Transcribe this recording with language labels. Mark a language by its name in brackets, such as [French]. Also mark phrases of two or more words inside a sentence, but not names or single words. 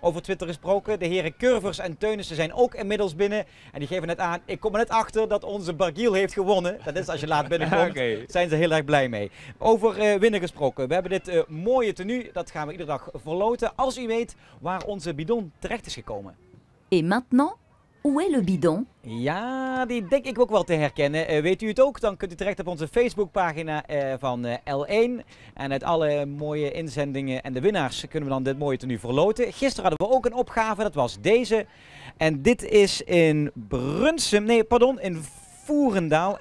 [Dutch] Over Twitter gesproken, de heren Curvers en Teunissen zijn ook inmiddels binnen. En die geven net aan, ik kom er net achter dat onze Barguil heeft gewonnen. Dat is als je laat binnenkomt, zijn ze heel erg blij mee. Over winnen gesproken, we hebben dit mooie tenue, dat gaan we iedere dag verloten. Als u weet waar onze bidon terecht is gekomen. [French] Et maintenant? Où est le bidon? [Dutch] Ja, die denk ik ook wel te herkennen. Weet u het ook? Dan kunt u terecht op onze Facebookpagina van L1. En uit alle mooie inzendingen en de winnaars kunnen we dan dit mooie tenue verloten. Gisteren hadden we ook een opgave, dat was deze. En dit is in in Voerendaal.